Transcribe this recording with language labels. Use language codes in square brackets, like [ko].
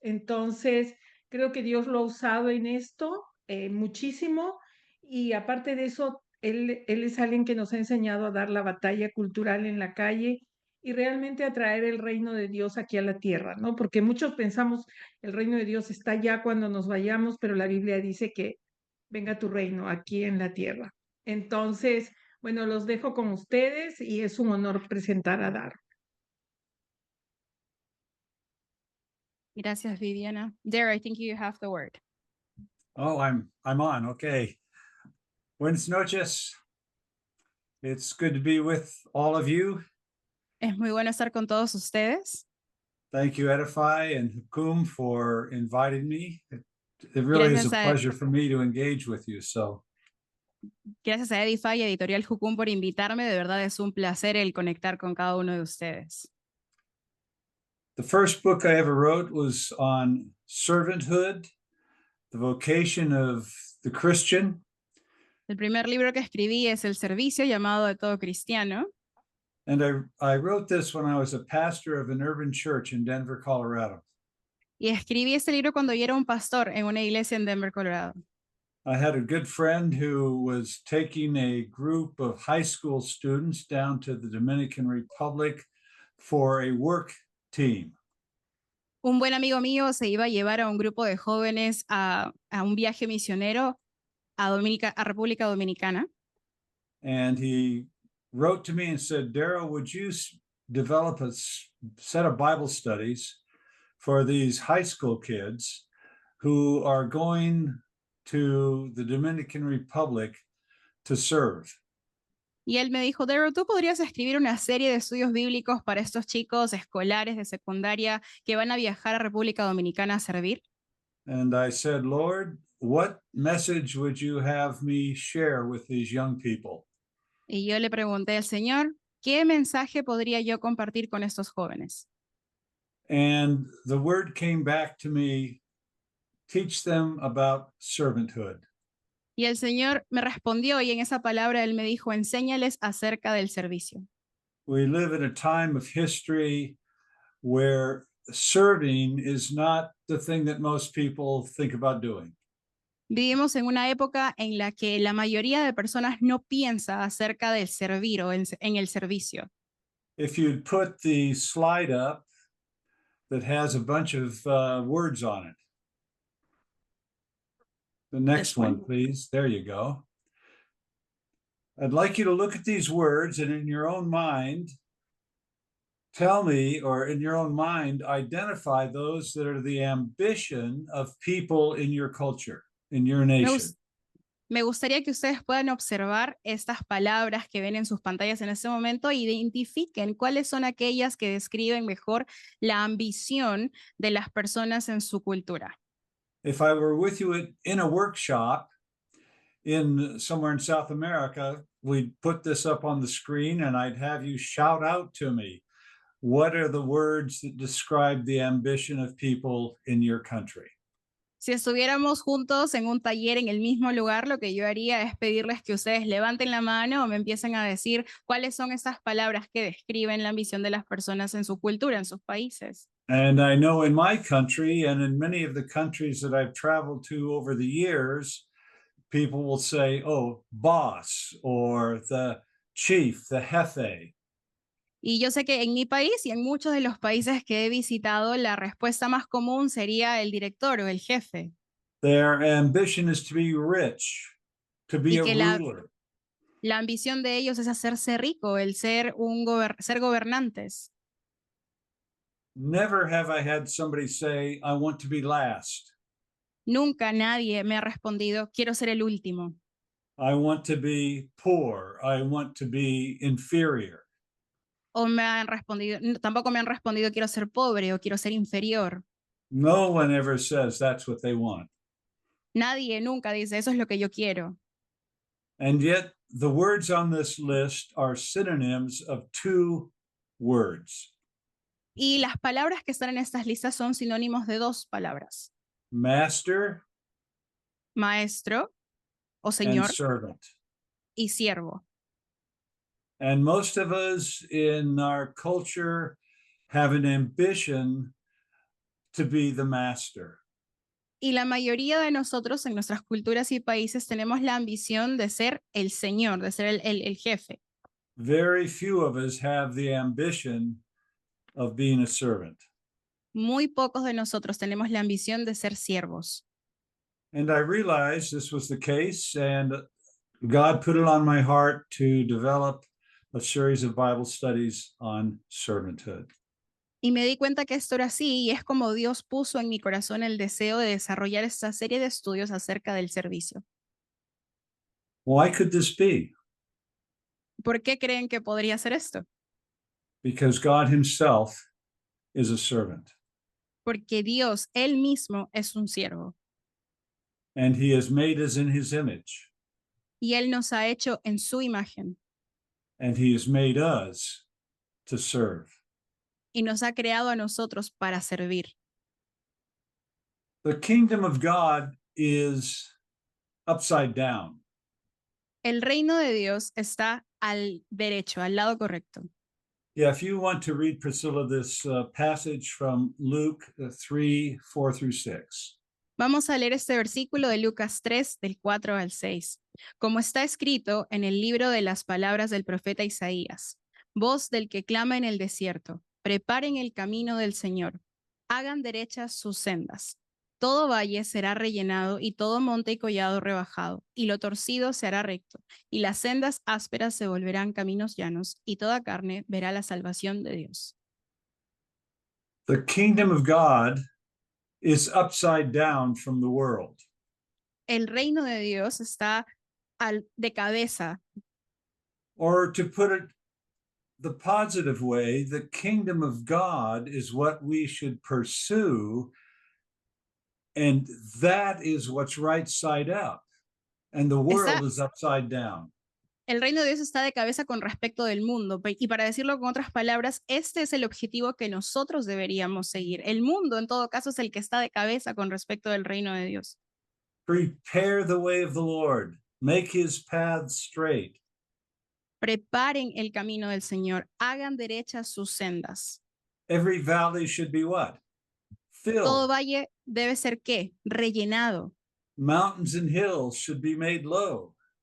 [es] Entonces, creo que Dios lo ha usado en esto muchísimo y aparte de eso, él es alguien que nos ha enseñado a dar la batalla cultural en la calle y realmente a traer el reino de Dios aquí a la tierra, ¿no? Porque muchos pensamos el reino de Dios está ya cuando nos vayamos, pero la Biblia dice que venga tu reino aquí en la tierra. Entonces, bueno, los dejo con ustedes y es un honor presentar a Dar. Gracias, Viviana. [en] Dare, I think you have the word. Oh, I'm on. Okay. [es] Buenas noches. [en] It's good to be with all of you. [es] Es muy bueno estar con todos ustedes. [en] Thank you, Edify and Hukum, for inviting me. It really is a pleasure for me to engage with you. So, [es] Gracias a Edify y Editorial Jucum por invitarme. De verdad es un placer el conectar con cada uno de ustedes. [en] the first book I ever wrote was on servanthood, the vocation of the Christian. [es] El primer libro que escribí es El servicio, llamado de todo cristiano. [en] And I wrote this when I was a pastor of an urban church in Denver, Colorado. [es] Y escribí este libro cuando yo era un pastor en una iglesia en Denver, Colorado. [en] I had a good friend who was taking a group of high school students down to the Dominican Republic for a work team. [es] Un buen amigo mío se iba a llevar a un grupo de jóvenes a un viaje misionero a República Dominicana. [en] And he wrote to me and said, Daryl, would you develop a set of Bible studies for these high school kids who are going to the Dominican Republic to serve? [es] Y él me dijo, Daryl, ¿tú podrías escribir una serie de estudios bíblicos para estos chicos escolares de secundaria que van a viajar a República Dominicana a servir? [en] And I said, Lord, what message would you have me share with these young people? [es] Y yo le pregunté al Señor, ¿qué mensaje podría yo compartir con estos jóvenes? [en] And the word came back to me, teach them about servanthood. [es] Y el Señor me respondió y en esa palabra Él me dijo, enséñales acerca del servicio. [en] We live in a time of history where serving is not the thing that most people think about doing. [es] Vivimos en una época en la que la mayoría de personas no piensa acerca del servir o en el servicio. [en] If you'd put the slide up that has a bunch of words on it. The next one, please. There you go. I'd like you to look at these words and in your own mind, tell me, or in your own mind, identify those that are the ambition of people in your culture, in your nation. [es] Me gustaría que ustedes puedan observar estas palabras que ven en sus pantallas en este momento e identifiquen cuáles son aquellas que describen mejor la ambición de las personas en su cultura. [en] If I were with you in a workshop somewhere in South America, we'd put this up on the screen and I'd have you shout out to me, what are the words that describe the ambition of people in your country? [es] Si estuviéramos juntos en un taller en el mismo lugar, lo que yo haría es pedirles que ustedes levanten la mano o me empiecen a decir cuáles son esas palabras que describen la ambición de las personas en su cultura, en sus países. [en] And I know in my country and in many of the countries that I've traveled to over the years, people will say, oh, boss, or the chief, the jefe. [es] Y yo sé que en mi país y en muchos de los países que he visitado, la respuesta más común sería el director o el jefe. [en] Their ambition is to be rich, to be a ruler. [es] La ambición de ellos es hacerse rico, el ser gobernantes. [en] Never have I had somebody say, I want to be last. [es] Nunca nadie me ha respondido, quiero ser el último. [en] I want to be poor. I want to be inferior. [es] O me han respondido, tampoco me han respondido, quiero ser pobre o quiero ser inferior. [en] No one ever says that's what they want. [es] Nadie nunca dice, eso es lo que yo quiero. [en] And yet, the words on this list are synonyms of two words: [es] Y las palabras que están en estas listas son sinónimos de dos palabras: [en] master [es] maestro o [en] and [es] señor [en] servant. [es] y siervo. [en] And most of us in our culture have an ambition to be the master. [es] Y la mayoría de nosotros en nuestras culturas y países tenemos la ambición de ser el señor, de ser el jefe. [en] Very few of us have the ambition of being a servant. [es] Muy pocos de nosotros tenemos la ambición de ser siervos. [en] And I realized this was the case, and God put it on my heart to develop a series of Bible studies on servanthood. [es] Y me di cuenta que esto era así, y es como Dios puso en mi corazón el deseo de desarrollar esta serie de estudios acerca del servicio. [en] Why could this be? [es] ¿Por qué creen que podría ser esto? [en] Because God Himself is a servant, [es] Porque Dios, Él mismo, es un siervo. [en] and He has made us in His image, [es] Y Él nos ha hecho en su imagen. [en] and He has made us to serve. [es] Y nos ha creado a nosotros para servir. [en] The kingdom of God is upside down. [es] El reino de Dios está al derecho, al lado correcto. [en] Yeah, if you want to read, Priscilla, this passage from Luke 3, 4 through 6. [es] Vamos a leer este versículo de Lucas 3, del 4 al 6. Como está escrito en el libro de las palabras del profeta Isaías: voz del que clama en el desierto, preparen el camino del Señor, hagan derechas sus sendas. Todo valle será rellenado y todo monte y collado rebajado, y lo torcido se hará recto, y las sendas ásperas se volverán caminos llanos, y toda carne verá la salvación de Dios. [en] The kingdom of God is upside down from the world. [es] El reino de Dios está de cabeza. [en] Or to put it the positive way, the kingdom of God is what we should pursue, and that is what's right side up, and the world is upside down. [es] El reino de Dios está de cabeza con respecto del mundo. Y para decirlo con otras palabras, este es el objetivo que nosotros deberíamos seguir. El mundo, en todo caso, es el que está de cabeza con respecto del reino de Dios. [en] Prepare the way of the Lord. Make his paths straight. [es] Preparen el camino del Señor. Hagan derechas sus sendas. [en] Every valley should be what? [es] Todo [en] Filled. [es] valle debe ser ¿qué? Rellenado. [en] Mountains and hills should be made low.